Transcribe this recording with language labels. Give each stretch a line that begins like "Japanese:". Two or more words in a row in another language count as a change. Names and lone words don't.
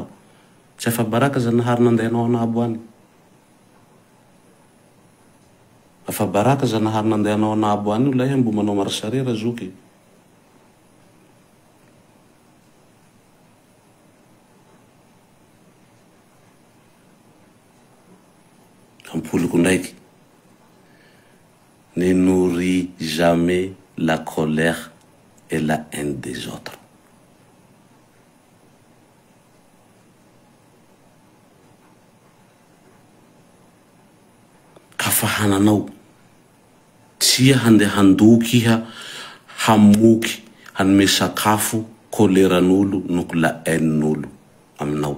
Malagasy: Tsy afabaraka Zanahary nandehanao anabo any. Afabaraka Zanahary nandehanao anabo any io la iha mbo manao marsarera zoky. Ampoliko ndraiky.
French: Ne nourris jamais la colère et la haine des autres.
Malagasy: Kafahananao tsy handeha handoky iha hamoky hanome sakafo koleran'olo noko
French: la haine-
Malagasy: n'olo aminao.